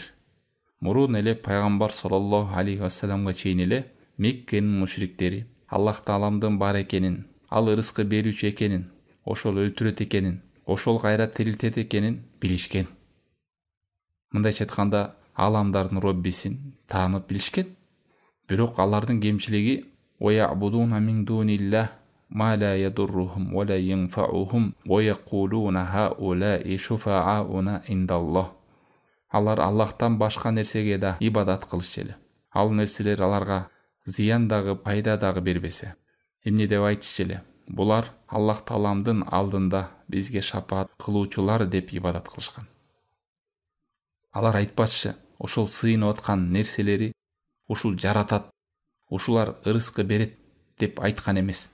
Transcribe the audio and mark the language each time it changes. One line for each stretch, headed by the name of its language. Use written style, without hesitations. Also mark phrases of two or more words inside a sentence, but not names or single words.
Kyrgyz: Мурун эле пайгамбар
Arabic: صلى الله عليه وسلم
Kyrgyz: чейин эле Меккенин мушриктери Аллах Тааламдын бар экенин, ал рызкы берүүчү экенин, ошол өлтүрөт экенин, ошол кайра тирилтет экенин билишкен. Мындайча айтканда, аламдардын Роббисин таанып билишкен. Бирок алардын кемчилиги
Arabic: وَيَعْبُدُونَ مِنْ دُونِ اللَّهِ مَا لَا يَضُرُّهُمْ وَلَا يَنْفَعُهُمْ وَيَقُولُونَ هَؤُلَاءِ شُفَعَاؤُنَا عِندَ اللَّهِ.
Kyrgyz: Алар Аллахтан башка нерсеге да ибадат кылышчу эле. Ал нерселер аларга зыян дагы, пайда дагы бербесе. Эмне деп айтышчу эле? Булар Аллах Тааламдын алдында бизге шапаат кылуучулар деп ибадат кылышкан. Алар айтпаччы, ошол сыйынып аткан нерселери ушул жаратат, ушулар рызкы берет деп айткан эмес.